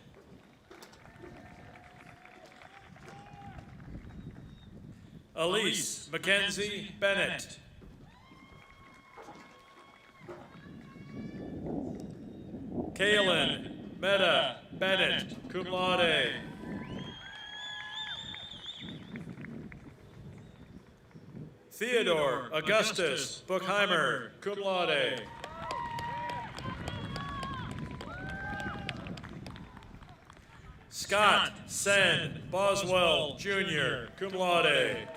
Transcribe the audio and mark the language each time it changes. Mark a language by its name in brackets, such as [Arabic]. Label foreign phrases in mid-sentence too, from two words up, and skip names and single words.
[English] Elise Mackenzie Bennett. Kaylin Meta Bennett, [Latin] cum laude. [English] Theodore Augustus Buchheimer, [Latin] cum laude. [English] Scott Sen Boswell, Jr., [Latin] cum laude.